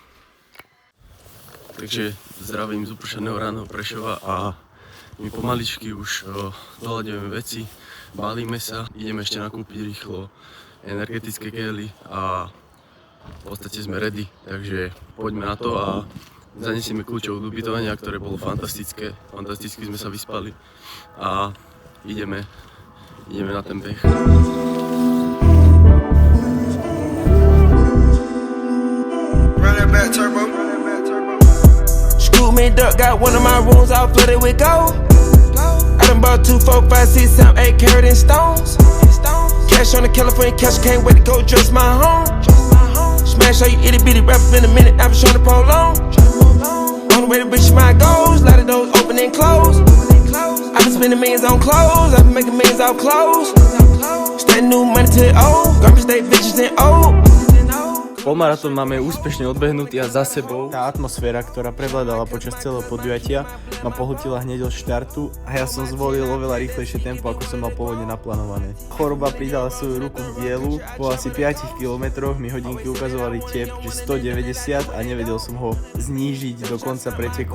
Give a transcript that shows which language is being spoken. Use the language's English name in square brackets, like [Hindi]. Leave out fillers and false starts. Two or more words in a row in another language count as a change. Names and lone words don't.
[Slovak] Takže zdravím z upršaného ráno Prešova a my pomaličky už doľaďujeme veci, balíme sa, ideme ešte nakúpiť rýchlo energetické gely a v podstate sme ready, takže poďme na to a zanesieme kľúčov od ubytovania, ktoré bolo fantastické, fantasticky sme sa vyspali a ideme na ten beh. [English] Scoop me duck, got one of my rooms all flooded with gold. I done bought 2, 4, 5, 6, 7, 8 carat in stones. Cash on the California cash, can't wait to go dress my home. Smash all you itty bitty rapper in a minute, I've been trying to prolong. On the way to reach my goals, a lot of those open and close. I've been spending millions on clothes, I've been making millions off clothes. Stay new money to the old, garbage stay bitches and old. [Slovak] Polmaratón máme úspešne odbehnutý a za sebou. Tá atmosféra, ktorá prevládala počas celého podujatia, ma pohltila hneď od štartu a ja som zvolil oveľa rýchlejšie tempo, ako som mal pôvodne naplánované. Choroba pridala svoju ruku k dielu, po asi 5 kilometroch mi hodinky ukazovali tep, že 190 a nevedel som ho znížiť do konca preteku.